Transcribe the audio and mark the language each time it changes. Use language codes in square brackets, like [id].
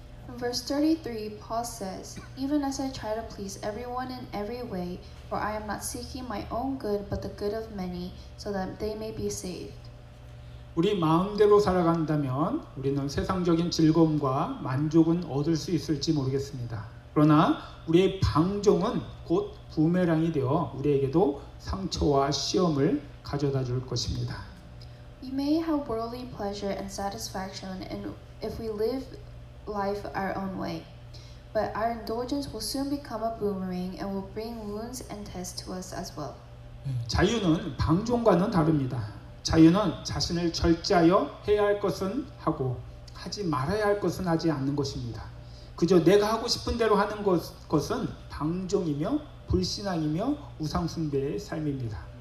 [en] In verse 33, Paul says, Even as I try to please everyone in every way, for I am not seeking my own good but the good of many, so that they may be saved. [ko] 우리 마음대로 살아간다면 우리는 세상적인 즐거움과 만족은 얻을 수 있을지 모르겠습니다. 그러나 우리의 방종은 곧 부메랑이 되어 우리에게도 상처와 시험을 가져다 줄 것입니다. [en] We may have worldly pleasure and satisfaction if we live life our own way, but our indulgence will soon become a boomerang and will bring wounds and tests to us as well. [ko] 자유는 방종과는 다릅니다. 자유는 자신을 절제하여 해야 할 것은 하고 하지 말아야 할 것은 하지 않는 것입니다. 그저 내가 하고 싶은 대로 하는 것은 방종이며 불신앙이며 우상숭배의 삶입니다.